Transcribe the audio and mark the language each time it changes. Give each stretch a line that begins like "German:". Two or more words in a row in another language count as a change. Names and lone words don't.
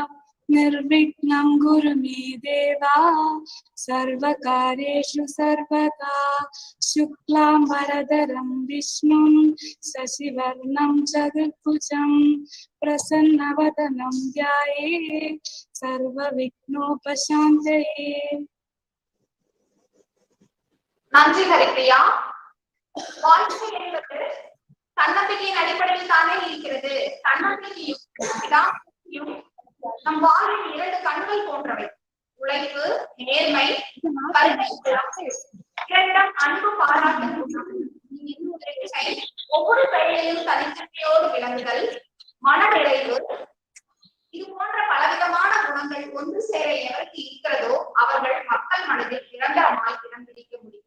Sanskrit: निर्विघ्नं कुरु मे देवा सर्वकार्येषु सर्वदा शुक्लाम्बरधरं विष्णुं शशिवर्णं चतुर्भुजं प्रसन्नवदनं ध्यायेत् सर्वविघ्नोपशान्तये.
Tamil: நன்றி ஹரிப்ரியா. வாழ்க்கை என்பது தன்னம்பிக்கையின் அடிப்படையில் தானே இருக்கிறது. தன்னம்பிக்கையும் நம் வாழ்வின் 2 கண்கள் போன்றவை. உழைப்பு, நேர்மை, இரண்டிடம் அன்பு பாராட்டும் ஒவ்வொரு செயலையும் தனித்தன்மையோடு விளங்குதல், மனநிறைவு, இது போன்ற பலவிதமான குணங்கள் ஒன்று சேர எவருக்கு இருக்கிறதோ அவர்கள் மக்கள் மனதில் நிரந்தரமாய் இடம் பிடிக்க முடியும்.